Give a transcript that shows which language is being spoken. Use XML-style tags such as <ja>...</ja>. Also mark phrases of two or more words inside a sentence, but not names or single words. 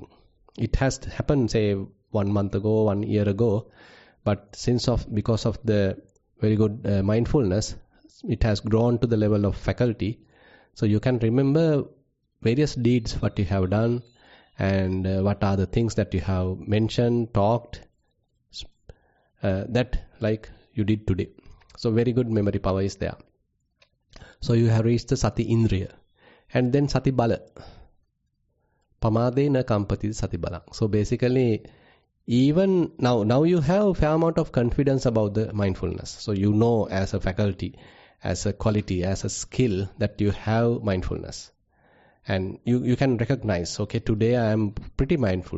<en>It has happened, say, 1 month ago, 1 year ago, but because of the very good mindfulness, it has grown to the level of faculty. So you can remember various deeds what you have done, and what are the things that you have mentioned, talked, that like you did today. So very good memory power is there. So you have reached the</en> <pi>sati indriya,</pi> <en>and then</en> <pi>sati bala. Pamade na kampati sati bala.</pi> <en>So basically, even now you have fair amount of confidence about the mindfulness. So you know as a faculty, as a quality, as a skill that you have mindfulness. And you can recognize, okay, today I am pretty mindful.</en>